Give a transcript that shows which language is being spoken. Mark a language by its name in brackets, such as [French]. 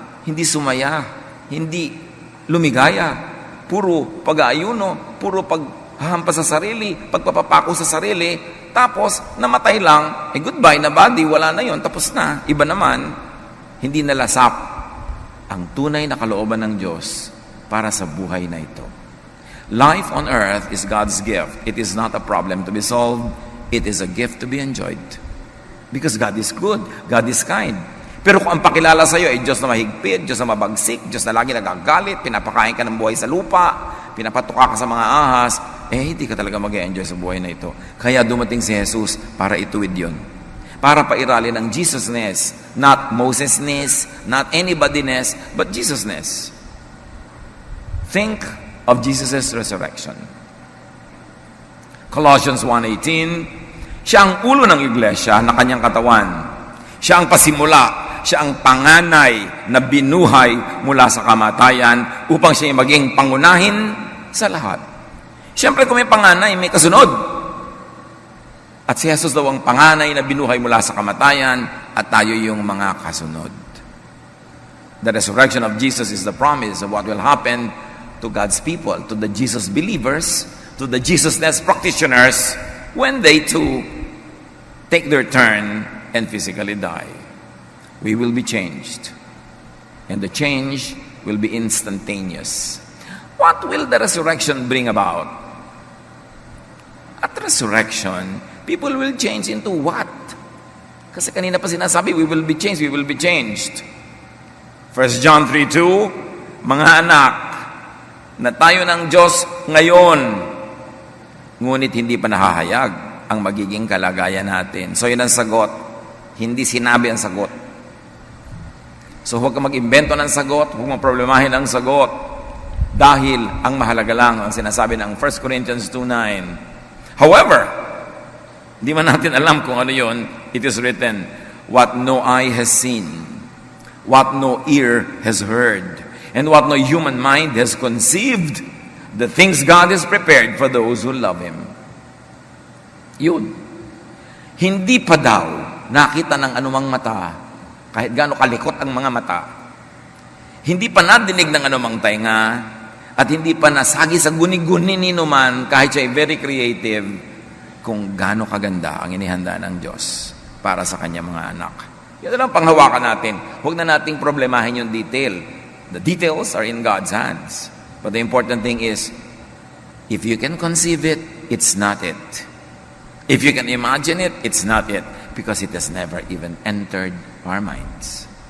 [Filipino] Hindi sumaya, hindi lumigaya, puro pag-aayuno, puro paghahampas sa sarili, pagpapapako sa sarili, tapos namatay lang, goodbye na body, wala na yon, tapos na. Iba naman, hindi nalasap ang tunay na kalooban ng Diyos para sa buhay na ito. [English] Life on earth is God's gift. It is not a problem to be solved. It is a gift to be enjoyed. Because God is good. God is kind. [Filipino] Pero kung ang pakilala sa iyo ay Diyos na mahigpit, Diyos na mabagsik, Diyos na lagi nagagalit, pinapakain ka ng buhay sa lupa, pinapatuka ka sa mga ahas, hindi ka talaga mag-enjoy sa buhay na ito. Kaya dumating si Jesus para ituwid yun. Para pairalin ang Jesusness, [English] not Mosesness, not anybodyness, but Jesusness. Think of Jesus' resurrection. [Filipino] Colossians 1:18, siya ang ulo ng iglesia na kanyang katawan. Siya ang pasimula, siya ang panganay na binuhay mula sa kamatayan upang siya maging pangunahin sa lahat. Siyempre kung may panganay, may kasunod. At si Jesus daw ang panganay na binuhay mula sa kamatayan at tayo yung mga kasunod. [English] The resurrection of Jesus is the promise of what will happen to God's people, to the Jesus believers, to the Jesusness practitioners when they too take their turn and physically die. We will be changed. And the change will be instantaneous. What will the resurrection bring about? At resurrection, people will change into what? [Filipino] Kasi kanina pa sinasabi, [English] we will be changed, [Filipino] we will be changed. 1 John 3:2, mga anak, na tayo ng Diyos ngayon, ngunit hindi pa nahahayag ang magiging kalagayan natin. So yun ang sagot. Hindi sinabi ang sagot. So huwag ka mag-imbento ng sagot, huwag mong problemahin ang sagot. Dahil ang mahalaga lang ang sinasabi ng 1 Corinthians 2:9. [English] However, [Filipino] di man natin alam kung ano yun, [English] it is written, what no eye has seen, what no ear has heard, and what no human mind has conceived, the things God has prepared for those who love Him. [Filipino] Yun. Hindi pa daw nakita ng anumang mata, kahit gaano kalikot ang mga mata. Hindi pa nadinig ng anumang tainga, at hindi pa nasagi sa guni-guni ni numan, kahit siya ay [English] very creative, [Filipino] kung gaano kaganda ang inihanda ng Diyos para sa kanyang mga anak. Yan lang panghawakan natin. Huwag na nating problemahin yung detail. [English] The details are in God's hands. But the important thing is, if you can conceive it, it's not it. If you can imagine it, it's not it. Because it has never even entered our minds.